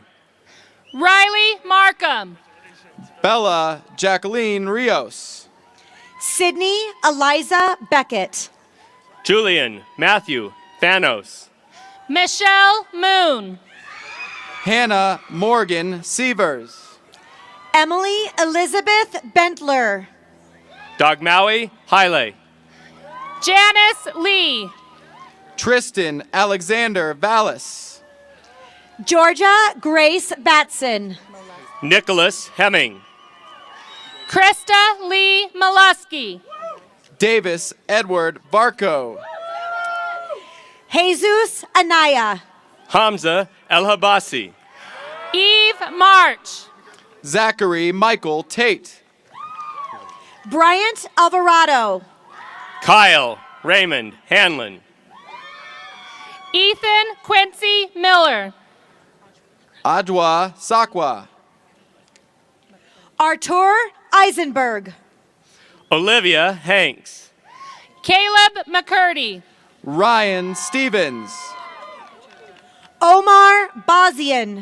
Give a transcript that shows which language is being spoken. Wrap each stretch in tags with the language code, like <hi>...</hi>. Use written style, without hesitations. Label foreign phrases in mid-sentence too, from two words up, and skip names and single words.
<en>Riley Markham. Bella Jacqueline Rios. Sydney Eliza Beckett. Julian Matthew Thanos. Michelle Moon. Hannah Morgan Sievers. Emily Elizabeth Bentler. Dogmaui Haile. Janice Lee. Tristan Alexander Vallis. Georgia Grace Batson. Nicholas Hemming. Krista Lee Molesky. Davis Edward Varco. Jesus Anaya. Hamza El Habasi. Eve March. Zachary Michael Tate. Bryant Alvarado. Kyle Raymond Hanlon. Ethan Quincy Miller. Adwa Sakwa. Artur Eisenberg. Olivia Hanks. Caleb McCurdy. Ryan Stevens. Omar Bazian.</en>